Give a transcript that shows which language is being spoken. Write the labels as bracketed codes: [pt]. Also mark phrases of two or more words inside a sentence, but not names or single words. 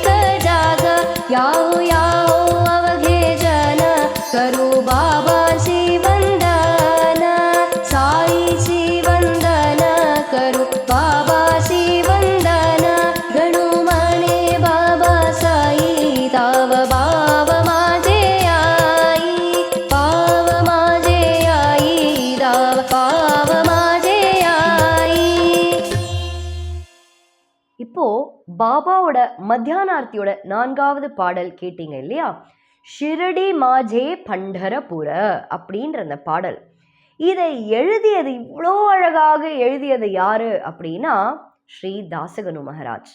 [mr] जाग, याओ याओ अवघे जन करू बाबाची वंदन, साईची वंदन करू बाबाची वंदन, गणू म्हणे बाबा साई ताव बाव माझे आई, पाव माझे आई, दाव पाव माझे आई. [ta] இப்போ பாபாவோட மத்தியான ஆர்த்தியோட 4வது பாடல் கேட்டீங்க இல்லையா? ஷிரடி மாஜே பண்டரபுர அப்படின்ற அந்த பாடல். இதை எழுதியது, இவ்வளோ அழகாக எழுதியது யாரு அப்படின்னா ஸ்ரீ தாசகனு மகாராஜ்.